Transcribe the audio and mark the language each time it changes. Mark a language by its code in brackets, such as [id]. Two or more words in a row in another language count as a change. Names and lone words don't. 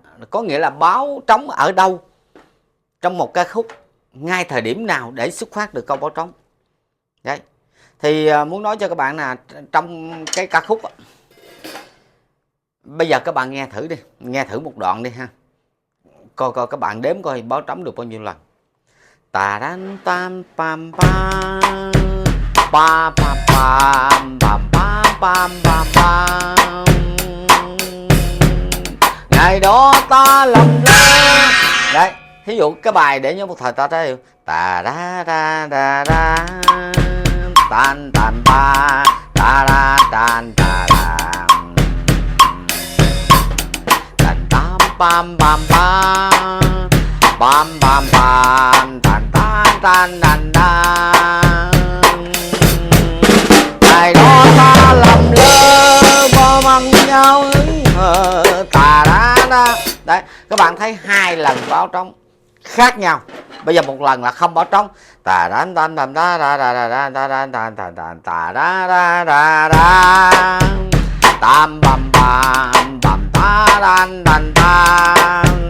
[vi] Có nghĩa là báo trống ở đâu? Trong một ca khúc, ngay thời điểm nào để xuất phát được câu báo trống? Đấy. Thì muốn nói cho các bạn là trong cái ca khúc đó, bây giờ các bạn nghe thử đi, nghe thử một đoạn đi ha. Coi các bạn đếm coi báo trống được bao nhiêu lần. Tà đan tam pam pam pa pa pam pam pam pam pam. Ngày đó ta lầm lỡ. Đấy, thí dụ cái bài để nhớ một thời ta thấy tà da da da da tan tan ba ta da tan ta da tan tam pam pam pam pam pam pam tan tan tan tan tan. Ngày đó ta lầm lỡ bỏ bằng nhau hững hờ tà da da. Đấy, các bạn thấy hai lần báo trống khác nhau. Bây giờ một lần là không báo trống. Tà đan đan đan đa đa đa đa đa đa đa đa đa tà đa đa đa đa tam bam bam bam ta đan đan ta.